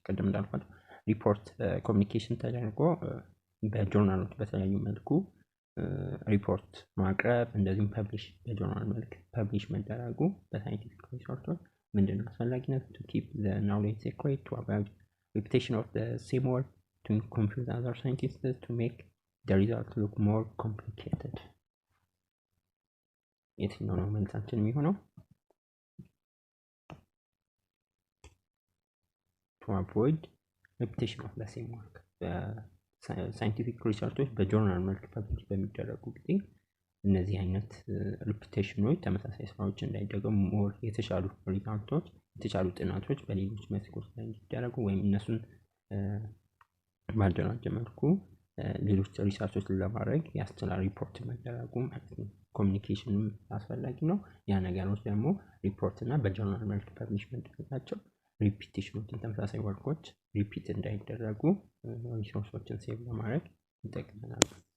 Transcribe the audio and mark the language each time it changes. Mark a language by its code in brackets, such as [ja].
[am] ቀደም እንዳልኳት ሪፖርት ኮሚኒኬሽን ተደርጎ በጆርናሎች በተለያዩ መልኩ ሪፖርት ማቅረብ እንደዚሁም ፐብሊሽ በጆርናል መልክ ፐብሊሽ መደረጉ በሳይንቲፊክ ሪሰርቾች ምንድነው አስፈላጊነቱ? [en] to keep the knowledge secret, to avoid repetition of the same work, to confuse other scientists, to make the result look more complicated. [am] የትኛው ነው መልሳችን የሚሆነው? [en] to avoid repetition of the same work [am] ሳይንቲፊክ ሪሰርቾች በጆርናል መልክ ፐብሊሽ በሚደረጉ ጊዜ እነዚህ አይነት ሪፒቴሽኖች ተመሳሳይ ስራዎች እንዳይደገሙ ሞር የተሻሉ ሪዛልቶች የተሻሉ ጥናቶች በሌሎች መስኮች ላይ እንዲደረጉ ወይም እነሱን ባደራጀ መልኩ ሌሎች ሪሰርቾችን ለማድረግ ያስችላል ሪፖርት መደረጉ ማለት ነው። ኮሚኒኬሽንም አስፈላጊ ነው። ያ ነገሮች ደግሞ ሪፖርት እና በጆርናል መልክ ፐብሊሽ መደረጋቸው ሪፒቴሽኖችን ተመሳሳይ ወርኮች ሪፒት እንዳይደረጉ ሪሶርሶችን ሴቭ ለማድረግ ይጠቅመናል።